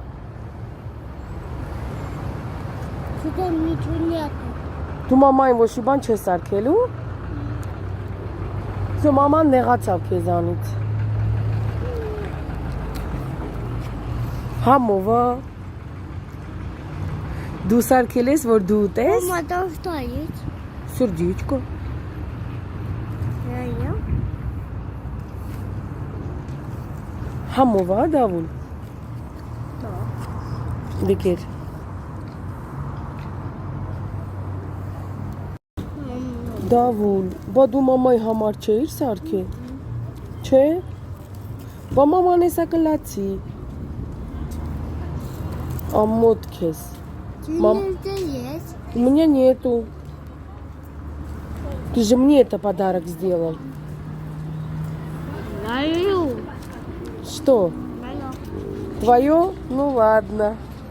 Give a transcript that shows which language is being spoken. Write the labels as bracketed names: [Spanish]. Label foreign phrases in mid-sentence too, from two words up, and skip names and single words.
[Armenian] Դու մամային ոչ մի բան չես սարքելու։ Վсё, մաման նեղացավ քեզանից։ Համովա։ Դու սարքել ես, որ դու ուտես։ Մամա, դա [Russian] что есть? [Armenian] Сердечко։ Համովա, Դավուլ։ Դեկեր։ Դավուլ, բա դու մամայի համար չէիր սարքե։ Չէ։ Բա մաման էսա կլացի։ Ամոթ քեզ։ [Russian] Есть. У меня нету. Ты же мне это подарок сделал. Даю. Что? Даю. Твое? Ну ладно.